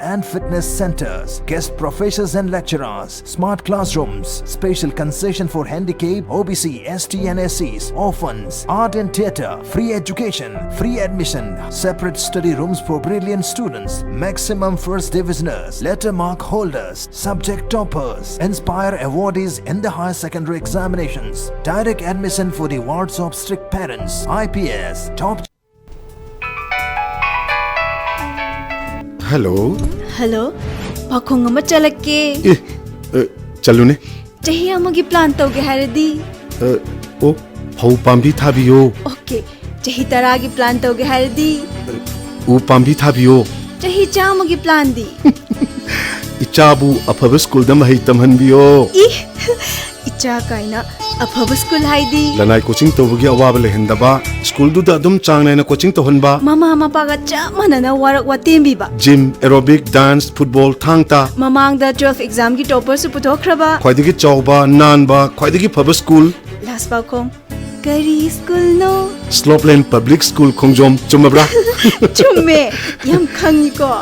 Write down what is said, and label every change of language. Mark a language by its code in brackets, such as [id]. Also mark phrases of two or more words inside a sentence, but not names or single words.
[en] and fitness centers, guest professors and lecturers, smart classrooms, special concession for handicapped, OBC, ST and SCs, orphans, art and theatre, free education, free admission, separate study rooms for brilliant students, maximum first divisioners, letter mark holders, subject toppers, inspire awardees in the higher secondary examinations, direct admission for the wards of strict parents, IPS, top. Hello. Hello. [mni] Pakong ama chalake. Chalune. Chahi amagi plan toge haradi. Oh, phau pambi thabiyo. Okay. Chahi taragi plan toge haradi. U pambi thabiyo. Chahi chamagi plan di. Ichabu afaba school da mahai tamhanbiyo. Icha kaina afaba school haidi. Lanai coaching tawagi awaba lehendaba. School du da adum changnai na coaching tohonba. Mama paga chamana na warak watembi ba. [en] Gym, aerobic, dance, football, [mni] thangta. Mamang da 12 exam ki topper su putokraba. Khwaidagi chawba, nanba, khwaidagi phaba school. Last ba khong. Kari school no. Slopeland Public School Khongjom chumabra. Chumme. Yam khangi ko.